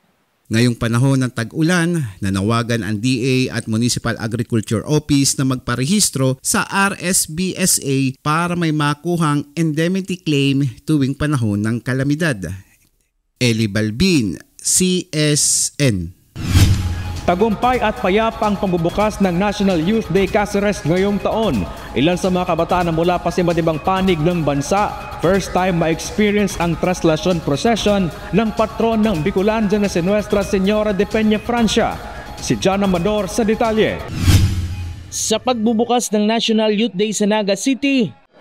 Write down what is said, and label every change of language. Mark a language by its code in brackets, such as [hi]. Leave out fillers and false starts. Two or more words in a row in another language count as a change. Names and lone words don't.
[tl] Ngayong panahon ng tag-ulan, nanawagan ang DA at Municipal Agriculture Office na magparehistro sa RSBSA para may makuhang indemnity claim tuwing panahon ng kalamidad. Eli Balbin, CSN. Tagumpay at payapa ang pagbubukas ng National Youth Day Caceres ngayong taon. Ilan sa mga kabataan na mula pa sa iba't ibang panig ng bansa, [en] first time [tl] ma-experience ang traslasyon procession ng patron ng Bicolandia na si Nuestra Señora de Peña Francia. Si John Amador sa detalye. Sa pagbubukas ng National Youth Day sa Naga City,